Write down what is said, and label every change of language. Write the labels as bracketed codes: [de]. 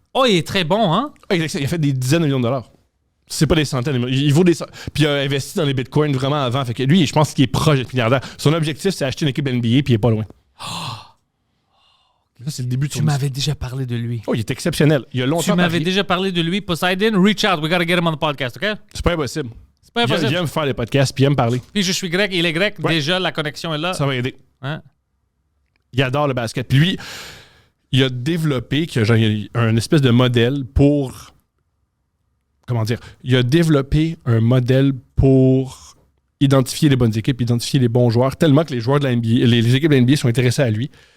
[fr] Oh, il est très bon, hein? Il a fait des dizaines de millions de dollars. C'est pas des centaines. Il vaut des Puis il a investi dans les bitcoins vraiment avant. Fait que lui, je pense qu'il est proche d'être milliardaire. Son objectif, c'est acheter une équipe NBA puis il est pas loin. Ça, c'est le début de son Tu m'avais déjà parlé de lui. Oh, il est exceptionnel. Il y a longtemps. Tu m'avais parié. déjà parlé de lui. [en] Poseidon, reach out. We gotta get him on the podcast, OK? [fr] C'est pas impossible. C'est pas impossible. Il aime faire des podcasts puis il aime parler. Puis je suis grec, il est grec. Ouais. Déjà, la connexion est là. Ça va aider. Hein? Il adore le basket. Puis lui, il a développé un espèce de modèle pour... Comment dire? Il a développé un modèle pour identifier les bonnes équipes, identifier les bons joueurs, tellement que les joueurs de la NBA, les équipes de la NBA sont intéressés à lui.